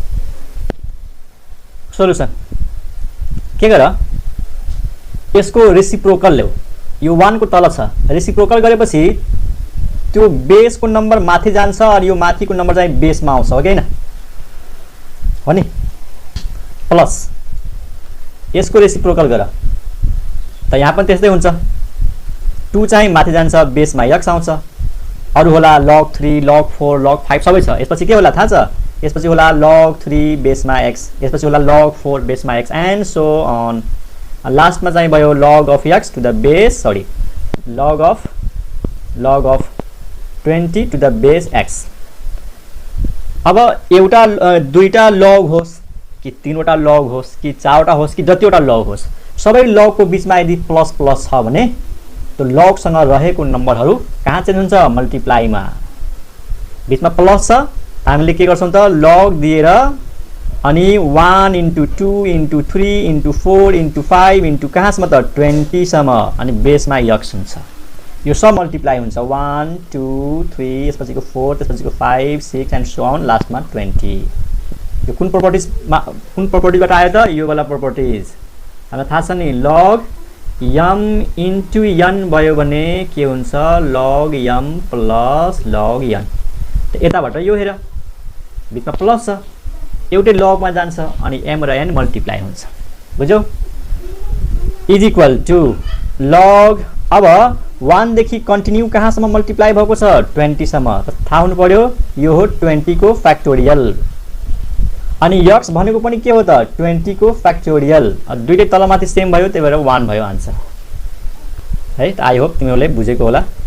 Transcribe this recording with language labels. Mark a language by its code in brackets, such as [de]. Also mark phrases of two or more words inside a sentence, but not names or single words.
[ne] सोलुसन के गर, यसको रेसिप्रोकल ल्याऊ, यो 1 को तल छ, रेसिप्रोकल गरेपछि त्यो बेसको नम्बर माथि जान्छ अनि यो माथिको नम्बर चाहिँ बेसमा आउँछ, हो कि हैन, हो नि, प्लस यसको रेसिप्रोकल गर, त यहाँ पनि त्यस्तै हुन्छ, 2 चाहिँ माथि जान्छ बेसमा x आउँछ, अरु होला log 3 log 4 log 5 सबै छ। यसपछि के होला थाहा छ, यसपछि होला log 3 बेसमा x, यसपछि होला log 4 बेसमा x [en] and so on, [ne] लास्टमा चाहिँ भयो [en] log of x to the base, [ne] सरी [en] log of 20 to the base x। [ne] अब एउटा दुईटा log होस् कि तीनवटा log होस् कि चारवटा होस् कि जतिवटा log होस्, सबै log को बीचमा यदि प्लस प्लस छ भने तो log सँग रहेको नम्बरहरू कहाँ चेन्ज हुन्छ मल्टिप्लाईमा, बीचमा प्लस छ हामीले के गर्छौं त log दिएर अनि 1 into 2 into 3 into 4 into 5 into कहाँसम्म त 20 सम्म अनि बेसमा x हुन्छ, यो सब मल्टिप्लाई हुन्छ 1 2 3 यसपछिको 4 त्यसपछिको 5 6 [en] and so on [ne] लास्टमा 20। यो कुन प्रपर्टिजबाट आयो त, यो वाला प्रपर्टिज हामीलाई थाहा छ नि, log m इन्टु n भयो भने के हुन्छ log m प्लस log n। यताबाट यो हेर बिचमा प्लस छ एउटै लगमा जान्छ अनि m र n मल्टिप्लाई हुन्छ बुझ्यौ [en] is equal to [ne] log अब 1 देखि कन्टिन्यू कहाँसम्म मल्टिप्लाई भएको छ 20 सम्म थाहा हुनु पर्यो यो हो 20 को फ्याक्टोरियल अनि x भनेको पनि के हो त 20 को फ्याक्टोरियल दुईटै तलमाथि सेम भयो त्यही भएर 1 भयो आन्सर है त [en] I hope [ne] तिमीहरूले बुझेको होला